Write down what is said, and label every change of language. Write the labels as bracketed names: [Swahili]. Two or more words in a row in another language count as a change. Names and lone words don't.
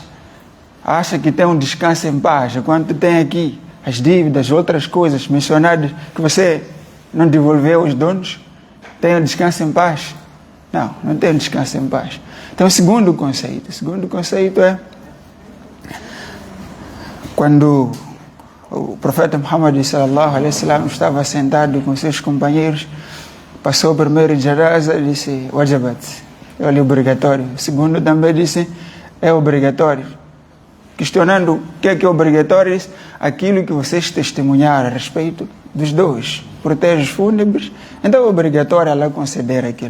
[Portuguese] Acha que tem um descanso em paz, enquanto tem aqui as dívidas, outras coisas mencionadas que você não devolveu aos donos? Tem um descanso em paz? Não, não tem um descanso em paz. Então, o segundo conceito é quando o profeta Muhammad [Arabic] صلى الله عليه وسلم [Portuguese] estava sentado com seus companheiros, passou o primeiro janaza e disse wajabat, é obrigatório. O segundo também disse é obrigatório. Questionando o que é obrigatório, disse aquilo que vocês testemunharam a respeito dos dois, protege os fúnebres, então é obrigatório ela conceder aquilo.